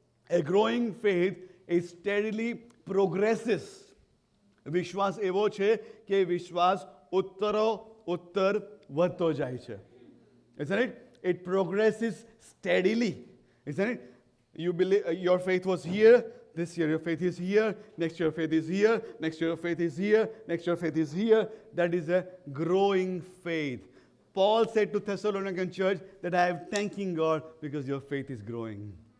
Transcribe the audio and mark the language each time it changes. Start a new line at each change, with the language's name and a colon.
English: A growing faith is steadily progresses.
Gujarati: વિશ્વાસ એવો છે કે વિશ્વાસ ઉત્તર વધતો જાય છે.
English: Isn't it? It progresses steadily. Isn't it? You believe your faith was here, This year your faith is here, next year your faith is here, next year your faith is here, next year your faith is here. That is a growing faith. Paul said to Thessalonian church that I am thanking God because your faith is growing.